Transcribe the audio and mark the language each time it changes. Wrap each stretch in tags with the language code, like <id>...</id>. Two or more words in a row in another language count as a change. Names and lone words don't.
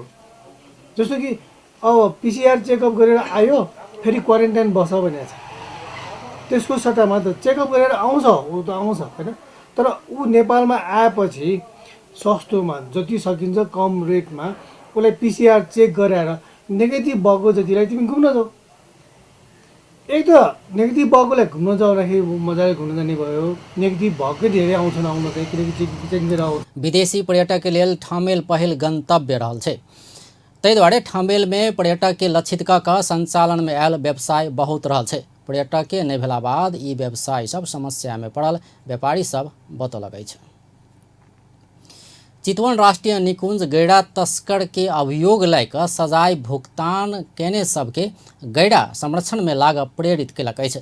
<ne>जस्तो कि अब पिसिआर चेकअप गरेर आयो फेरि क्वारेन्टाइन बस भनेको छ, त्यसको सट्टामा त चेकअप गरेर आउँछ, ऊ त आउँछ होइन, तर ऊ नेपालमा आएपछि सस्तोमा जति सकिन्छ कम रेटमा उसलाई पिसिआर चेक गराएर नेगेटिभ भएको जतिलाई तिमी घुम्न जाऊ। एक त नेगेटिभ भएकोलाई घुम्न जाँदाखेरि मजाले घुम्न जाने भयो, नेगेटिभ भएकै धेरै आउँछन् आउन चाहिँ, किनकि चेक गरेर आउँछ।</ne> <mai>विदेशी पर्यटक के लेल ठमेल पहिल गंतव्य रहल छै, ताहि दुआरे ठमेल में पर्यटक के लक्षित क के संचालन में आयल व्यवसाय बहुत रहल छै। पर्यटक के नहि भेला बाद ई व्यवसाय सब समस्या में पड़ल व्यापारी सब बतौलक अछि। चितवन राष्ट्रीय निकुंज गैड़ा तस्कर के अभियोग लैक सजाय भुगतान केने सबके गैड़ा संरक्षण में लाग प्रेरित केलक अछि।</mai>